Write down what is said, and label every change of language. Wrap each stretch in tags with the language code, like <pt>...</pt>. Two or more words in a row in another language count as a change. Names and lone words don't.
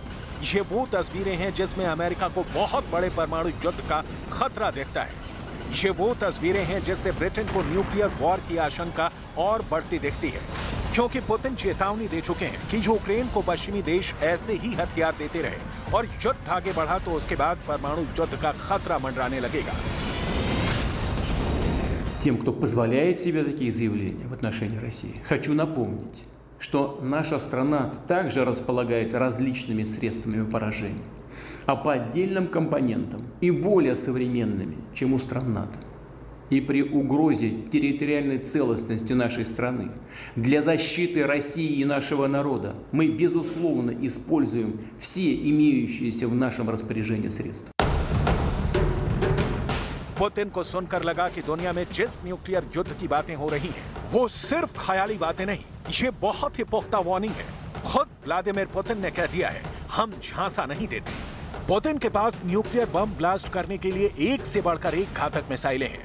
<hi>ये वो तस्वीरें हैं जिसमें अमेरिका को बहुत बड़े परमाणु युद्ध का खतरा दिखता है। ये वो तस्वीरें हैं जिससे ब्रिटेन को</hi> <en>nuclear war</en> <hi>की आशंका और बढ़ती दिखती है, क्योंकि पुतिन चेतावनी दे चुके हैं कि यूक्रेन को पश्चिमी देश ऐसे ही हथियार देते रहे और युद्ध आगे बढ़ा तो उसके बाद परमाणु युद्ध का खतरा मंडराने लगेगा।</hi> <ru>Тем, кто позволяет себе такие заявления в отношении России, хочу напомнить, что наша страна также располагает различными средствами поражения, а по отдельным компонентам и более современными, чем у стран НАТО. И при угрозе территориальной целостности нашей страны для защиты России и нашего народа мы, безусловно, используем все имеющиеся в нашем распоряжении средства.</ru> <hi>पुतिन को सुनकर लगा कि दुनिया में जिस न्यूक्लियर युद्ध की बातें हो रही हैं, वो सिर्फ ख्याली बातें नहीं, ये बहुत ही पुख्ता वार्निंग है। खुद व्लादिमीर पुतिन ने कह दिया है, हम झांसा नहीं देते। पुतिन के पास न्यूक्लियर बम ब्लास्ट करने के लिए एक से बढ़कर एक घातक मिसाइलें हैं।</hi>